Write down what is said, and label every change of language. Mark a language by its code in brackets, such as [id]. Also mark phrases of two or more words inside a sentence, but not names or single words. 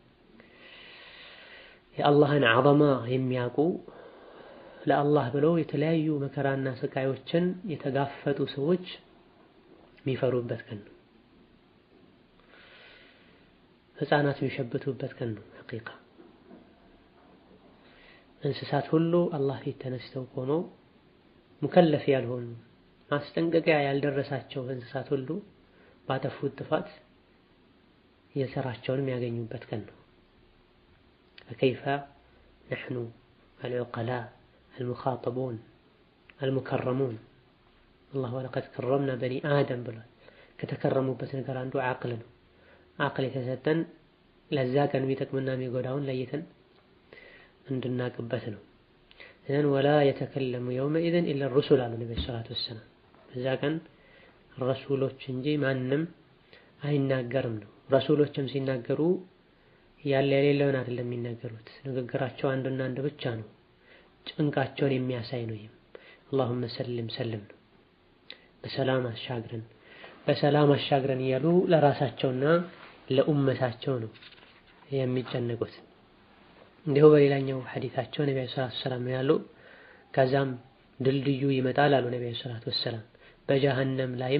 [am] የአላህን ዐዘማ የሚያውቁ ለአላህ ብለው የተለያዩ መከራና ስቃዮችን የተጋፈጡ ሰዎች የሚፈሩበት ቀን ነው። ህፃናት የሚሸብቱበት ቀን ነው። ሐቂቃ እንስሳት ሁሉ አላህ ፊት ተነስተው ቆመው ሙከለፍ ያልሆኑ ማስጠንቀቂያ ያልደረሳቸው እንስሳት ሁሉ ባጠፉት ጥፋት የሰራቸውን የሚያገኙበት ቀን ነው። [ar] فكيف نحن العقلاء المخاطبون المكرمون الله ولقد كرمنا بني آدم [am] ብሏል። ከተከረሙበት ነገር አንዱ ዓቅል ነው። ዓቅል የተሰጠን ለዛ ቀን የሚጠቅምና የሚጎዳውን ለይተን እንድናቅበት ነው። እነን [ar] ولا يتكلم يومئذ إلا الرسل [am] አሉ ነብዩ [ar] صلى الله عليه وسلم። [am] በዛ ቀን ረሱሎች እንጂ ማንም አይናገርም ነው። ረሱሎችም ሲናገሩ ያለ የሌለውን አይደለም የሚናገሩት። ንግግራቸው አንድና አንድ ብቻ ነው። ጭንቃቸውን የሚያሳይ ነው። ይሄም [ar] اللهم سلم سلم [am] ነው። በሰላም አሻግረን እያሉ ለራሳቸውና ለኡመታቸው ነው የሚጨነቁት። እንዲሁ በሌላኛው ሐዲታቸው ነብዩ [ar] صلى الله عليه وسلم [am] ያሉ ከዛም ድልድዩ ይመጣል አሉ ነብዩ [ar] صلى الله عليه وسلم። [am] በጀሃነም ላይም